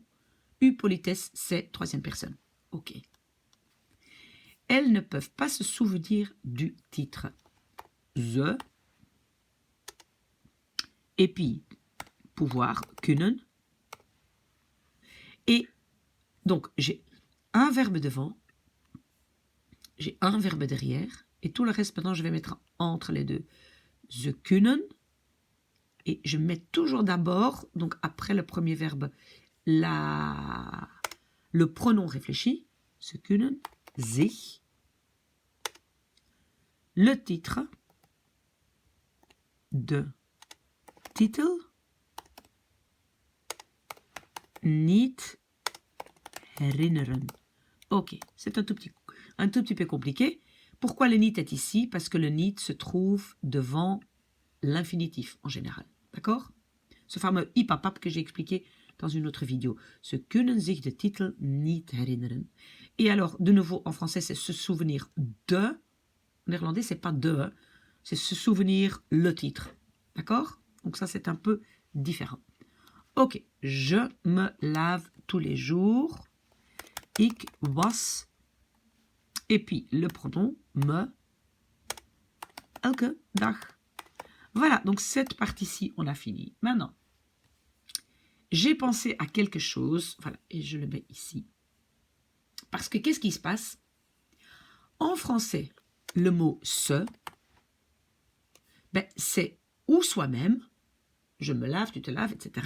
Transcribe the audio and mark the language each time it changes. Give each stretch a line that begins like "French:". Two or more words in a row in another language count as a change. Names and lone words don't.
French: U politesse, c'est troisième personne. Ok. Elles ne peuvent pas se souvenir du titre. Ze. Et puis, pouvoir, kunnen. Et donc, j'ai un verbe devant, j'ai un verbe derrière, et tout le reste, maintenant, je vais mettre entre les deux.
Dutch: Ze kunnen.
French: Et je mets toujours d'abord, donc après le premier verbe, le pronom réfléchi.
Dutch: Ze kunnen, zich.
French: Le titre,
Dutch: de titel, niet herinneren.
French: Ok, c'est un tout petit peu compliqué. Pourquoi le niet est ici? Parce que le niet se trouve devant l'infinitif en général. D'accord? Ce fameux ipapap que j'ai expliqué dans une autre vidéo.
Dutch: Ze kunnen zich de titel niet herinneren.
French: Et alors, de nouveau, en français, c'est se souvenir de. En néerlandais, c'est pas de, hein, c'est se souvenir le titre. D'accord? Donc ça, c'est un peu différent. Ok, je me lave tous les jours.
Dutch: Ik was.
French: Et puis, le pronom me.
Dutch: Elke dag.
French: Voilà, donc cette partie-ci, on a fini. Maintenant, j'ai pensé à quelque chose. Voilà, et je le mets ici. Parce que qu'est-ce qui se passe? En français, le mot se, ben, c'est ou soi-même, je me lave, tu te laves, etc.